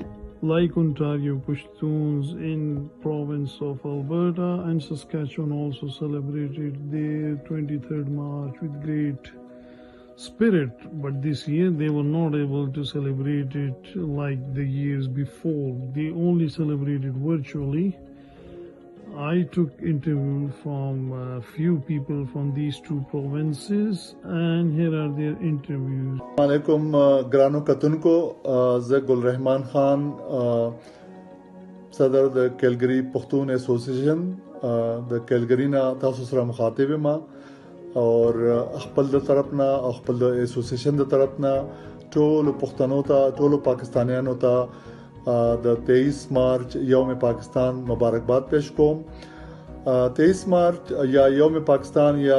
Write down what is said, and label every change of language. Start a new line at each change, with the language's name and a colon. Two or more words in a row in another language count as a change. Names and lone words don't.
English: Like Ontario, Pashtuns in province of Alberta and Saskatchewan also celebrated their 23rd March with great spirit, but this year they were not able to celebrate it like the years before. They only celebrated virtually. I took interview from a few people from these two provinces, and here are their interviews.
Pashto: السلام علیکم ګرانو کتونکو زه Gul Rahman Khan صدر د کیلګری پښتون اسوسییشن د کیلګری نه تاسو سره مخاطب ما او خپل د طرفنا او خپل د اسوسییشن د طرفنا ټول پښتنو ته ټول پاکستانیانو ته د 23 مارچ یوم پاکستان مبارکباد پیش کوم 23 مارچ یا یوم پاکستان یا